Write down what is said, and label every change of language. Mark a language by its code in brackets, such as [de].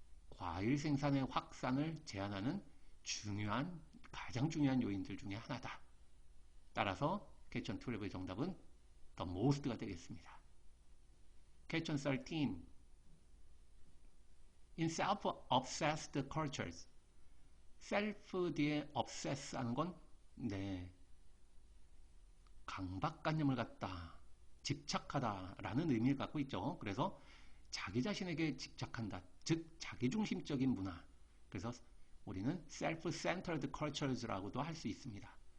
[ko] 과일 생산의 확산을 제한하는 가장 중요한 요인들 중에 하나다. 따라서 question 12의 정답은 the most가 되겠습니다. [en] question 13. In self-obsessed cultures. [ko] self 뒤에 obsess 하는 건 네, 강박관념을 갖다, 집착하다라는 의미를 갖고 있죠. 그래서 자기 자신에게 집착한다. 즉 자기중심적인 문화. 그래서 우리는 self-centered cultures라고도 할 수 있습니다.